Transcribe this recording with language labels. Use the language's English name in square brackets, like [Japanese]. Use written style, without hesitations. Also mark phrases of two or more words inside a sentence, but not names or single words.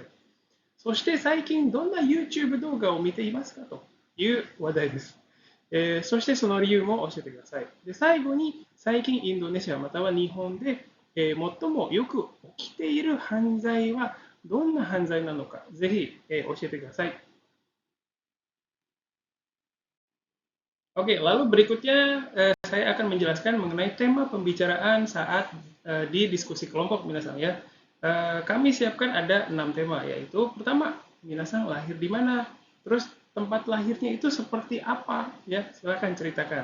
[Japanese] そして最近どんな YouTube 動画を見ていますかという話題です。そしてその理由も教えてください。で最後に最近インドネシアまたは日本で、最もよく起きている犯罪はどんな犯罪なのか、ぜひ、教えてください。 [Indonesian] Oke, lalu berikutnya saya akan menjelaskan mengenai tema pembicaraan saat di diskusi kelompok minasan ya. Kami siapkan ada 6 tema, yaitu pertama, minasan lahir di mana, terus tempat lahirnya itu seperti apa, ya silakan ceritakan.